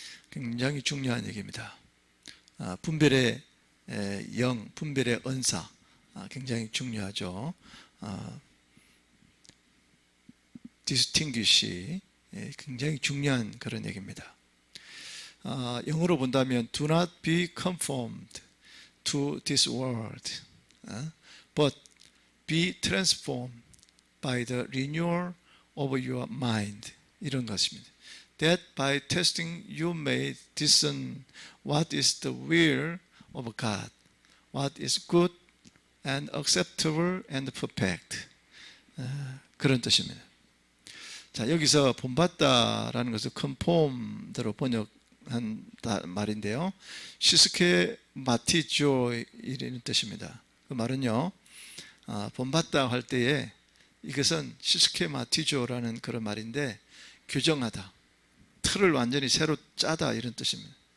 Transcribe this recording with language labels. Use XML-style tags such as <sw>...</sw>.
<ko>굉장히 중요한 얘기입니다. 분별의 영, 분별의 은사 굉장히 중요하죠. distinguish 굉장히 중요한 그런 얘기입니다. 영어로 본다면</ko> <en>do not be conformed to this world but be transformed by the renewal of your mind</en> <ko>이런 것입니다.</ko> <en>That by testing you may discern what is the will of God, what is good and acceptable and perfect</en> <ko>그런 뜻입니다. 자, 여기서 본받다라는 것을 conform대로 번역한 말인데요. 시스케마티조 이라는 뜻입니다. 그 말은요, 본받다 할 때에 이것은 시스케마티조라는 그런 말인데 규정하다, 틀을 완전히 새로 짜다 이런 뜻입니다.</ko>